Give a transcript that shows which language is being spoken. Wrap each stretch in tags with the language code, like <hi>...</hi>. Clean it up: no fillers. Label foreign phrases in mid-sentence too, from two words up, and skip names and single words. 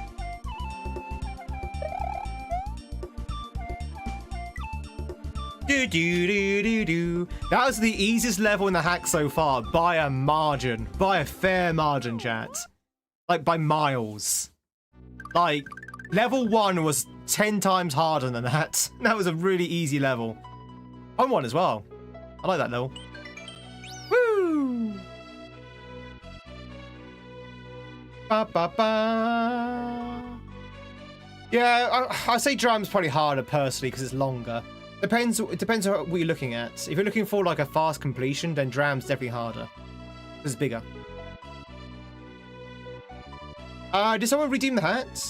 <en>That was the easiest level in the hack so far by a margin, by a fair margin, chat. Like by miles. Like level 1 was 10 times harder than that. That was a really easy level. Fun one as well. I like that level. Woo! Ba ba ba. Yeah, I say Dram's probably harder personally because it's longer. It depends on what you're looking at. If you're looking for like a fast completion, then Dram's definitely harder. It's bigger. Did someone redeem the hat?</en>